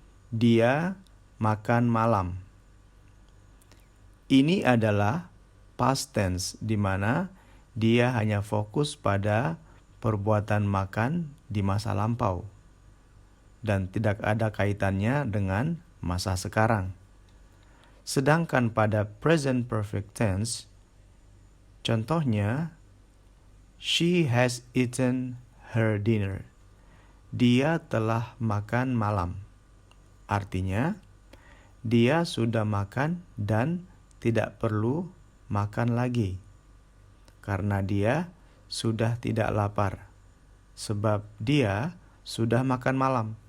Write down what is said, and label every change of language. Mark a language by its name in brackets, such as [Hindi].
[Indonesian] Dia makan malam. Ini adalah past tense di mana dia hanya fokus pada perbuatan makan di masa lampau dan tidak ada kaitannya dengan masa sekarang. Sedangkan pada present perfect tense, contohnya, [English] she has eaten her dinner. [Indonesian] Dia telah makan malam. Artinya, dia sudah makan dan tidak perlu makan lagi. Karena dia sudah tidak lapar. Sebab dia sudah makan malam.